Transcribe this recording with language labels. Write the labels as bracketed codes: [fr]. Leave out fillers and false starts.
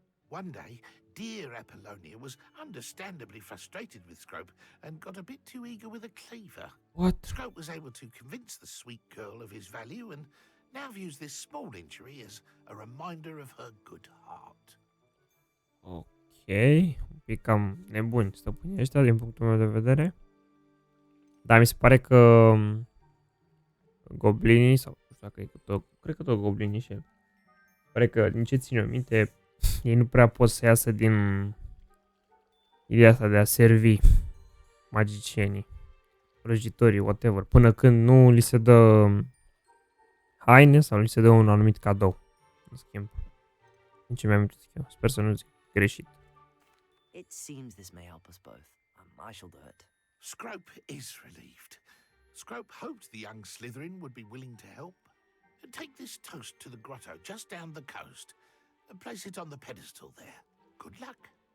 [en] One day, dear Apollonia was understandably frustrated with Scrope and got a bit too eager with a cleaver. What? Scrope was able to convince the sweet girl of his value and now views this small injury as a reminder of her good heart. Ok. [ro] Un pic cam nebuni stăpânii ăștia din punctul meu de vedere. Dar mi se pare că goblinii, sau nu știu dacă e cred că tot goblinii și el. Pare că, din ce țin eu minte, ei nu prea pot să iasă din ideea asta de a servi magicienii, vrăjitorii, whatever, până când nu li se dă haine sau li se dă un anumit cadou. În schimb. Nici mi-am amintit eu. Sper să nu zic greșit. [en] It seems this may help us both. I shall do it. Scrope is relieved. Scrope hoped the young Slytherin would be willing to help. Take this toast to the grotto just down the coast and place it on the pedestal there. Good luck.